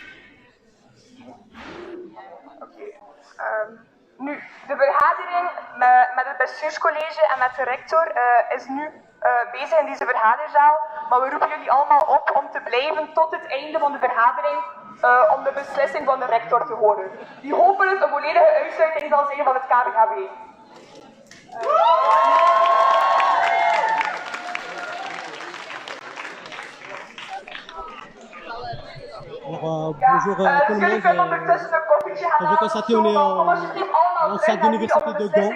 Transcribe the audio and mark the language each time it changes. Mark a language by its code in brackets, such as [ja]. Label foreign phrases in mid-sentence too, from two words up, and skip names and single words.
[nl] Nu, de vergadering met het bestuurscollege en met de rector is nu bezig in deze vergaderzaal, maar we roepen jullie allemaal op om te blijven tot het einde van de vergadering om de beslissing van de rector te horen, die hopelijk een volledige uitsluiting zal zijn van het KVHB. [fr] Bonjour tout le monde. Comme vous constatez, on est en salle d'université de Gand.